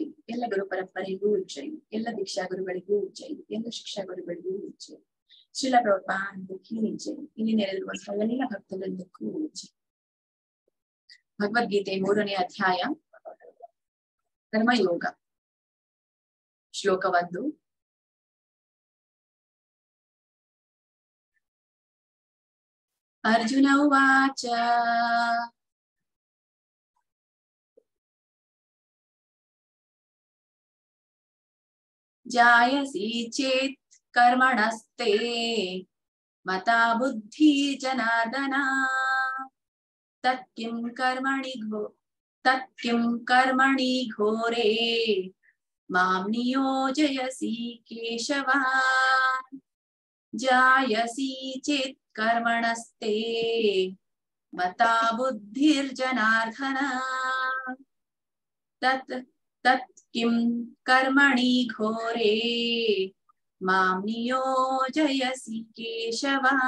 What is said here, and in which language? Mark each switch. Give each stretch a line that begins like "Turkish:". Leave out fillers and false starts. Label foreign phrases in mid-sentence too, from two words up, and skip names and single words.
Kannada: ಎಲ್ಲ ಗುರು ಪರಂಪರೆಗೂ ಜೈ. ಎಲ್ಲ ದೀಕ್ಷಾ ಗುರುಗಳಿಗೂ ಜೈ. ಎಲ್ಲ ಶಿಕ್ಷಾ ಗುರುಗಳಿಗೂ ಜೈ. ಶ್ರೀಲ ಪ್ರಭುಪಾದ
Hindi: की जय.
Kannada: ಇಲ್ಲಿ ನೆರೆದಿರುವಂತಹ ಎಲ್ಲ ಭಕ್ತವೃಂದಕ್ಕೂ ಜೈ. ಭಗವದ್ಗೀತೆ 3ನೇ ಅಧ್ಯಾಯ ಕರ್ಮಯೋಗ. ಶ್ಲೋಕ 1.
Sanskrit: ಅರ್ಜುನ ಉವಾಚ ಜಾಯಸಿ ಚೇತ್ ಕರ್ಮಣಸ್ತೆ ಮತಾ ಬುದ್ಧಿ ಜನಾರ್ದನ ತತ್ಕಿಂ ಕರ್ಮಣಿ ಘೋರೆ ಮಾಂ ನಿಯೋಜಯಸಿ ಕೇಶವ. ಜಾಯಸಿ ಚೇತ್ ಕರ್ಮಣಸ್ತೆ ಮತಾ ಬುದ್ಧಿರ್ಜನಾರ್ದನ ತತ್ಕಿಂ ಕರ್ಮಣಿ ಘೋರೆ ಮಾಂ ನಿಯೋಜಯಸಿ ಕೇಶವ.